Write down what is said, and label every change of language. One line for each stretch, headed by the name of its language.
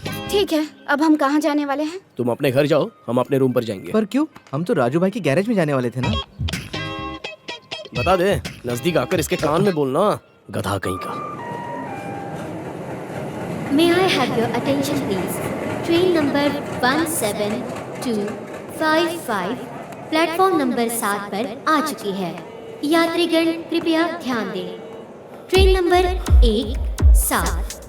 Hindi: ठीक है, अब हम कहाँ जाने वाले हैं? तुम अपने घर जाओ, हम अपने रूम पर जाएंगे। पर क्यों? हम तो राजू भाई की गैरेज में जाने वाले थे ना। बता दे, नजदीक आकर इसके कान में बोलना, गधा कहीं का।
English: May I have your attention please?
Hindi: Train number 17255 platform number 7 पर आ चुकी है। यात्रीगण कृपया ध्यान दें। Train number 17।